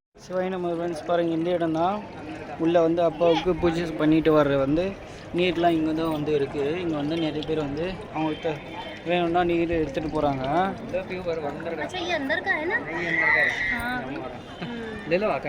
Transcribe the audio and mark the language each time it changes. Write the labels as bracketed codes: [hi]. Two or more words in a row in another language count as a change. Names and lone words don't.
[ta] சிவாய் நம்ம ஃப்ரெண்ட்ஸ் பாருங்கள், இந்த இடம் தான் உள்ளே வந்து அப்பாவுக்கு பூஜை பண்ணிட்டு வர்ற வந்து நீர்லாம் இங்கே தான் வந்து இருக்குது. இங்கே வந்து நிறைய பேர் வந்து அவங்கள்ட்ட வேணும்னா நீர் எடுத்துகிட்டு போகிறாங்க. [hi] अच्छा ये अंदर का है ना? हाँ ले लो आका